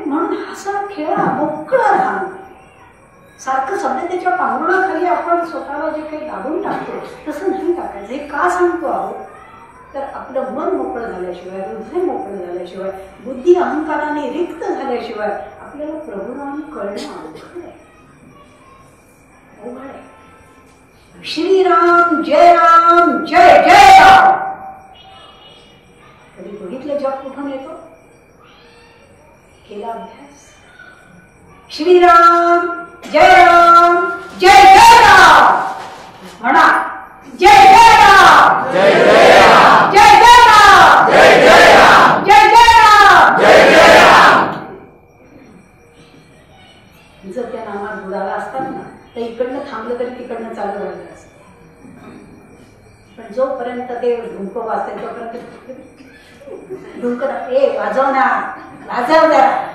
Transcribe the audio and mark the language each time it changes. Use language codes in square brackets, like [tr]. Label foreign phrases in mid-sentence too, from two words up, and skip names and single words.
[mr] म्हणून हसा, खेळा, मोकळं राहा. सारखं सभ्यतेच्या पांघरुणाखाली आपण स्वतःला जे काही दाबून टाकतो तसं नाही टाकायचं. हे का सांगतो आहोत तर आपलं मन मोकळं झाल्याशिवाय, हृदय मोकळं झाल्याशिवाय, बुद्धी अहंकाराने रिक्त झाल्याशिवाय आपल्याला प्रभुनाम कळणं अवघड आहे. अवघड आहे. श्रीराम जय राम, जय जय राम. कधी बघितलं जप कुठून येतो? केला अभ्यास. श्रीराम जय राम, जय जय राम. म्हणा जय जय राम, जय जय राम, जय जय राम, जय जय राम, जय जय राम, जय जय राम. जर त्या नामात बुडाला असतात ना तर इकडनं थांबलं तरी तिकडनं चालू राहिलं असतं. पण जोपर्यंत ते धुंक वाजते तोपर्यंत धुंक ए वाजव ना, वाजव जरा.